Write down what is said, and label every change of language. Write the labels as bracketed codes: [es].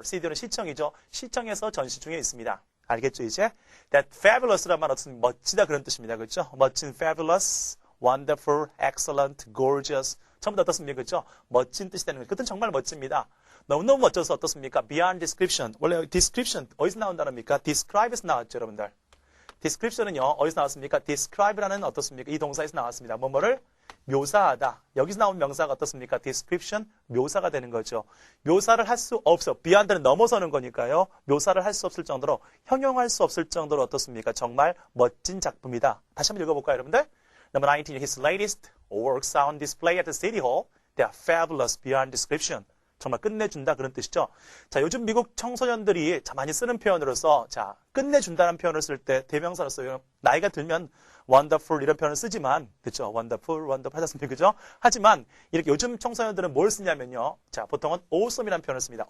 [ko] studio는 시청이죠. 시청에서 전시 중에 있습니다. 알겠죠, 이제? That fabulous란 말은 어떤 멋지다 그런 뜻입니다. 그렇죠? 멋진 [en] fabulous, wonderful, excellent, gorgeous. [ko] 전부 다 어떻습니까? 그렇죠? 멋진 뜻이 되는 거예요. 그것은 정말 멋집니다. 너무너무 멋져서 어떻습니까? [en] Beyond description. [ko] 원래 description 어디서 나온 단어입니까? describe에서 나왔죠, 여러분들. description은요, 어디서 나왔습니까? describe라는 어떻습니까? 이 동사에서 나왔습니다. 뭐뭐를 묘사하다. 여기서 나온 명사가 어떻습니까? description, 묘사가 되는 거죠. 묘사를 할 수 없어. beyond는 넘어서는 거니까요. 묘사를 할 수 없을 정도로, 형용할 수 없을 정도로 어떻습니까? 정말 멋진 작품이다. 다시 한번 읽어볼까요, 여러분들? [en] Number 19, his latest works are on display at the City Hall. They are fabulous beyond description. [ko] 정말 끝내준다 그런 뜻이죠. 자, 요즘 미국 청소년들이 많이 쓰는 표현으로서 자, 끝내준다는 표현을 쓸 때 대명사로 써요. 나이가 들면 wonderful 이런 표현을 쓰지만 그렇죠? wonderful 하지 않습니까? 그죠? 하지만 이렇게 요즘 청소년들은 뭘 쓰냐면요. 자, 보통은 awesome이라는 표현을 씁니다.